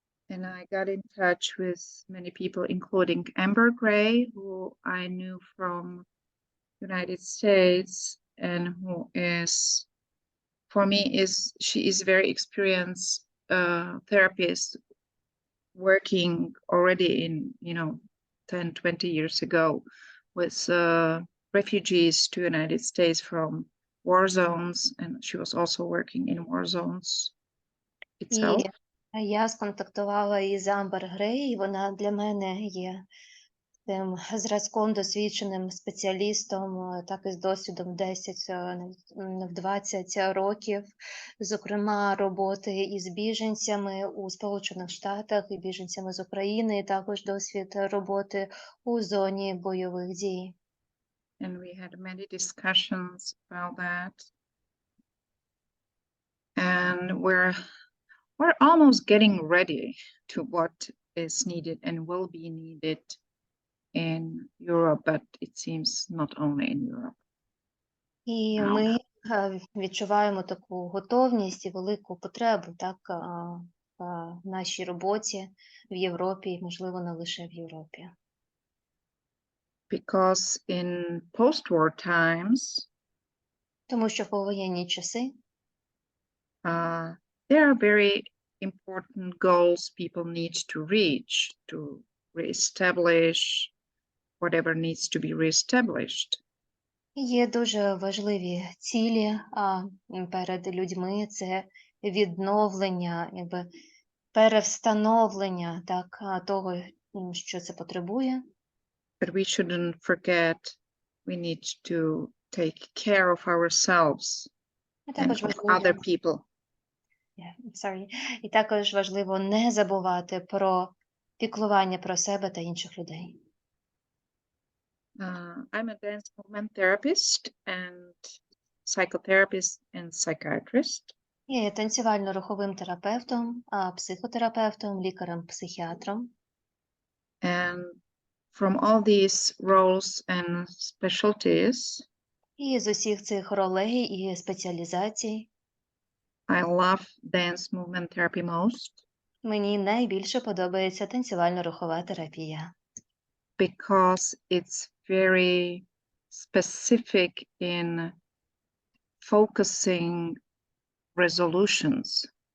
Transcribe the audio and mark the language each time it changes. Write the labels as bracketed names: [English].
[English] And I got in touch with many people, including Amber Gray, who I knew from United States, and who is, for me, she is very experienced therapist, working already in 10-20 years ago with refugees to United States from war zones, and she was also working in war zones itself. [Ukrainian] І я сконтактувала із Амбер Грей, і вона для мене є тим зразком, досвідченим спеціалістом, так і з досвідом 10-20 років, зокрема роботи із біженцями у Сполучених Штатах і біженцями з України, і також досвід роботи у зоні бойових дій. [English] And we had many discussions about that. And we're almost getting ready to what is needed and will be needed in Europe, but it seems not only in Europe. [Ukrainian] І ми відчуваємо таку готовність і велику потребу так, в нашій роботі в Європі, і, можливо, не лише в Європі. [English] Because in post-war times, [Ukrainian] Тому що в повоєнні часи [English] there are very important goals people need to reach to reestablish whatever needs to be reestablished. [Ukrainian] є дуже важливі цілі перед людьми. Це відновлення, якби перевстановлення так, того, що це потребує. [English] But we shouldn't forget we need to take care of ourselves [Ukrainian] І [English] and [Ukrainian] також [English] of other people. [Ukrainian] І також важливо не забувати про піклування про себе та інших людей. [English] I'm a dance movement therapist and psychotherapist and psychiatrist. [Ukrainian] Я є танцювально-руховим терапевтом, психотерапевтом, лікарем-психіатром. [English] And from all these roles and specialties, [Ukrainian] І з усіх цих ролей і спеціалізацій [English] I love dance movement therapy most [Ukrainian] мені найбільше подобається танцювально-рухова терапія. [English] because it's very specific in focusing resolutions.